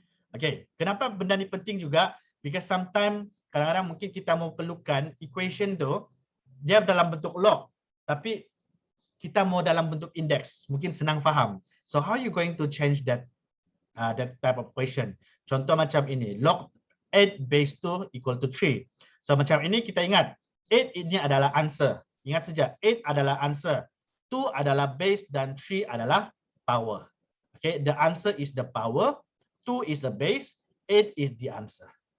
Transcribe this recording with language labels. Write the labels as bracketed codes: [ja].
[ms] Okay, kenapa benda ni penting juga? [en] Because sometimes [ms] kadang-kadang mungkin kita mau perlukan equation tu dia dalam bentuk log, tapi kita mau dalam bentuk index, mungkin senang faham. [en] So how you going to change that type of equation? [ms] Contoh macam ini, log 8 base 2 equal to 3. So macam ini kita ingat 8 ini adalah answer. Ingat saja 8 adalah answer, 2 adalah base dan 3 adalah power. [en] Okay, the answer is the power, 2 is the base, 8 is the answer.